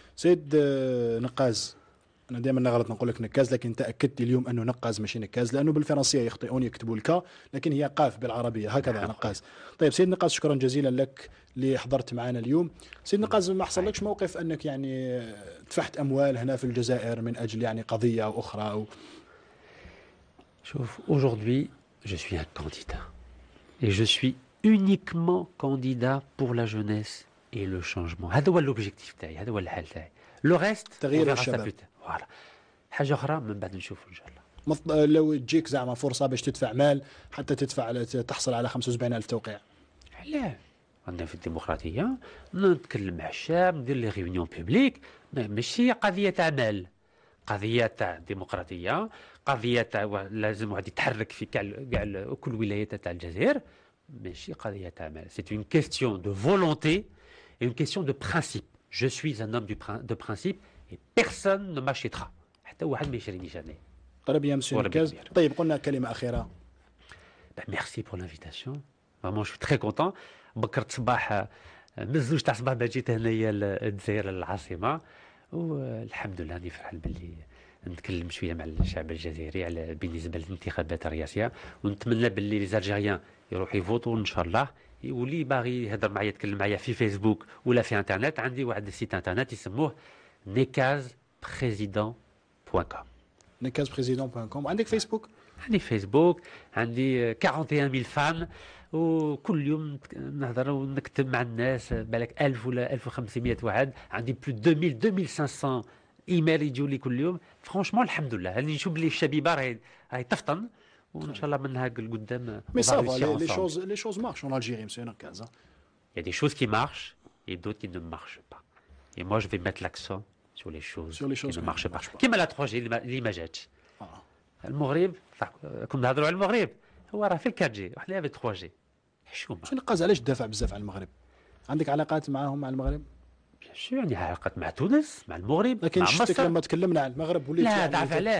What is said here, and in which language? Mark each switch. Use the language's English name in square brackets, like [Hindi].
[Arabic] سيد نقاز، انا دائما نغلط نقول لك نكاز، لكن تاكدت اليوم انه نقاز ماشي نكاز، لانه بالفرنسيه يخطئون يكتبوا الكا، لكن هي قاف بالعربيه هكذا نقاز. طيب سيد نقاز، شكرا جزيلا لك اللي حضرت معنا اليوم. سيد نقاز، ما حصلكش موقف انك يعني دفعت اموال هنا في الجزائر من اجل يعني قضيه او اخرى او [French] شوف aujourd'hui je suis un candidat et je suis uniquement candidat pour la jeunesse et le changement. [Arabic] هذا هو l'objectif تاعي، هذا هو الحل تاعي. [French] لو ريست [Arabic] تغيير الشباب. فوالا حاجه اخرى من بعد نشوف ان شاء الله. لو تجيك زعما فرصه باش تدفع مال حتى تحصل على 75,000 توقيع، لا عندنا في الديمقراطيه نتكلم مع الشعب، ندير لي ريونيون بوبليك، ماشي قضيه تاع مال، قضيه تاع ديمقراطيه، قضيه تاع لازم واحد يتحرك في كاع كل ولايات تاع الجزائر، ماشي قضيه تاع مال. [French] سي اون كيستيون دو فولونتي et une question de principe. Je suis un homme de principe et personne ne m'achètera. [Arabic] حتى واحد ما يشرينيش انا. طيب يا مسيو نكاز، طيب قلنا كلمه اخيره. [French] Merci pour l'invitation. Vraiment je suis très content. [Arabic] بكرت صباح من الزوج تاع الصباح ما جيت هنايا للجزائر العاصمه، والحمد لله راني فرحان باللي نتكلم شويه مع الشعب الجزائري على بالنسبه للانتخابات الرئاسيه، ونتمنى باللي لي زالجيريان يروحوا يفوتوا ان شاء الله. واللي باغي يهضر معايا يتكلم معايا في فيسبوك ولا في انترنت، عندي واحد السيت انترنت يسموه nekazpresident.com. nekazpresident.com. عندك فيسبوك؟ عندي فيسبوك، عندي 41,000 فان، وكل يوم نهضر ونكتب مع الناس، بالك 1000 ولا 1500 واحد، عندي بلو 2500 ايميل يجوا لي كل يوم. فرانشمون الحمد لله، راني نشوف بلي الشبيبه راهي تفطن، وان شاء الله منها لقدام. [French] Mais ça va, les choses marchent en Algérie, monsieur Nakaz. Il y a des choses qui marchent et d'autres qui ne marchent pas. Et moi, je vais mettre l'accent sur les choses qui ne marchent pas. [Arabic] كيما لا 3G اللي ما جاتش. المغرب كنا نهضروا على المغرب، هو راه في الكاتجي وحنا في 3G. حشومه. monsieur Nakaz، علاش تدافع بزاف على المغرب؟ عندك علاقات معاهم مع المغرب؟ شو يعني علاقات مع تونس مع المغرب لكن مع مصر؟ لما تكلمنا عن المغرب وليت لا تعرف علاه